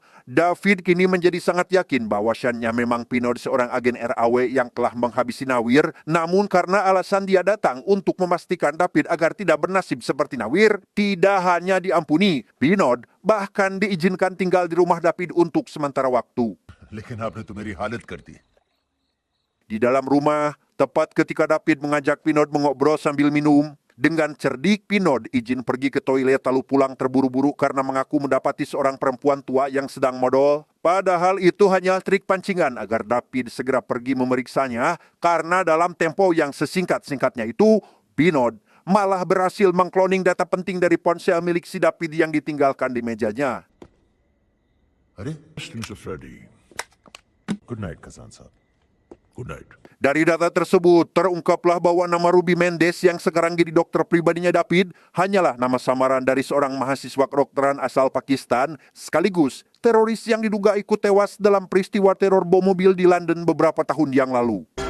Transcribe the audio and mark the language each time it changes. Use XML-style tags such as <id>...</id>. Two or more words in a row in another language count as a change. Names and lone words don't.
<id>David kini menjadi sangat yakin bahwasannya memang Pinod seorang agen RAW yang telah menghabisi Nawir. Namun karena alasan dia datang untuk memastikan David agar tidak bernasib seperti Nawir, tidak hanya diampuni, Pinod bahkan diizinkan tinggal di rumah David untuk sementara waktu.</id> <hi>लेकिन आपने तो मेरी हालत कर दी.</hi> <id>Di dalam rumah, tepat ketika David mengajak Pinod mengobrol sambil minum, dengan cerdik Pinod izin pergi ke toilet lalu pulang terburu-buru karena mengaku mendapati seorang perempuan tua yang sedang modal. Padahal itu hanya trik pancingan agar David segera pergi memeriksanya, karena dalam tempo yang sesingkat-singkatnya itu, Pinod malah berhasil mengkloning data penting dari ponsel milik si David yang ditinggalkan di mejanya.</id> <hi>अरे,</hi> <en>Mr. Freddy. Good night, Kazan sahab. Good night.</en> <id>Dari data tersebut, terungkaplah bahwa nama Ruby Mendes yang sekarang jadi dokter pribadinya David hanyalah nama samaran dari seorang mahasiswa kedokteran asal Pakistan, sekaligus teroris yang diduga ikut tewas dalam peristiwa teror bom mobil di London beberapa tahun yang lalu.</id>